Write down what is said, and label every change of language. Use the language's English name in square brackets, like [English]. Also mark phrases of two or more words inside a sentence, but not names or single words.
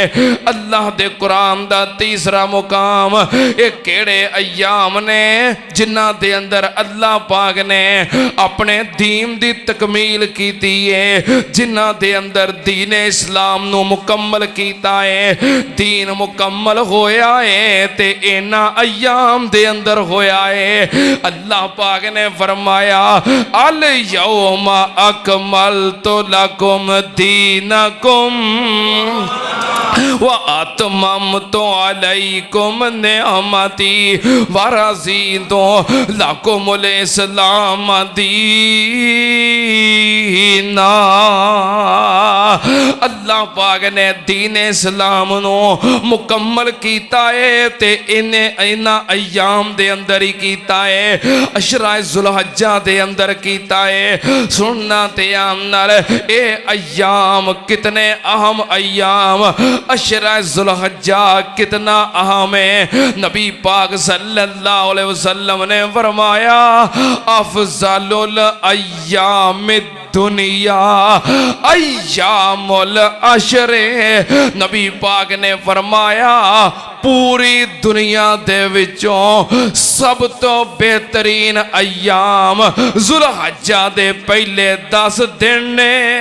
[Punjabi] اللہ دے قرآن دا تیسرا مقام یہ کیہڑے ایام نے جنہاں دے اندر اللہ پاک نے اپنے دین دی تکمیل کیتی ہے، جنہاں دے اندر دین اسلام نوں مکمل مکمل کیتا ہے. دین مکمل ہویا ہے تے انہاں ایام دے اندر ہویا ہے. اللہ پاک نے فرمایا [Arabic] اليوم أكملت لكم دينكم و أتممت عليكم نعمتي و رضيت لكم الإسلام دينا. [Punjabi] اللہ پاک نے دین اسلام نوں مکمل کیتا ہے تے انہاں ایام دے اندر ہی کیتا ہے، عشرہ ذوالحجہ دے اندر کیتا ہے. سننا تے عام نال اے ایام کتنے اہم ایام، عشرہ ذوالحجہ کتنا اہم ہے. نبی پاک [Arabic] صلى الله عليه وسلم [Punjabi] نے فرمایا [Arabic] أفضل أيام الدنيا أيام العشر. [Punjabi] نبی پاک نے فرمایا پوری دنیا دے وچوں سب توں بہترین ایام ذوالحجہ دے پہلے 10 دن نے.